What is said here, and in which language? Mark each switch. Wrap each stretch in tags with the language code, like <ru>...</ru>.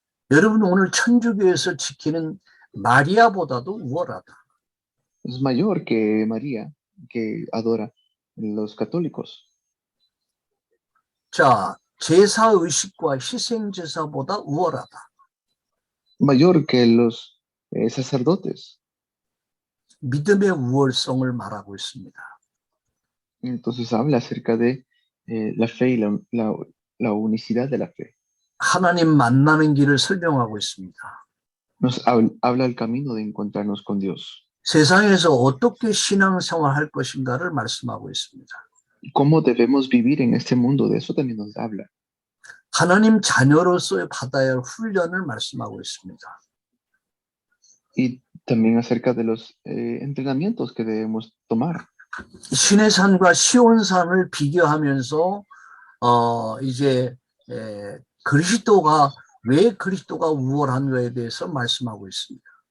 <ko>여러분 오늘 천주교에서 지키는 마리아보다도 우월하다.</ko> <es>Es mayor que María, que adora los católicos.</es> <ko>자, 제사의식과 희생제사보다 우월하다.</ko> <es>Mayor que los sacerdotes.</es> <ko>믿음의 우월성을 말하고 있습니다.</ko> <es>Entonces habla acerca de la fe y la unicidad de la fe.</es> <ko>하나님 만나는 길을 설명하고 있습니다.</ko> <es>Nos habla el camino de encontrarnos con Dios.</es> <ko>세상에서 어떻게 신앙생활 할 것인가를 말씀하고 있습니다.</ko> <es>¿Cómo debemos vivir en este mundo? De eso también nos habla.</es> <ko>하나님 자녀로서의 받아야 할 훈련을 말씀하고 있습니다.</ko> <es>Y también acerca de los entrenamientos que debemos tomar.</es> <ko>신의 산과 시온산을 비교하면서 이제 그리스도가 왜 그리스도가 우월한가에 대해서 말씀하고 있습니다.</ko>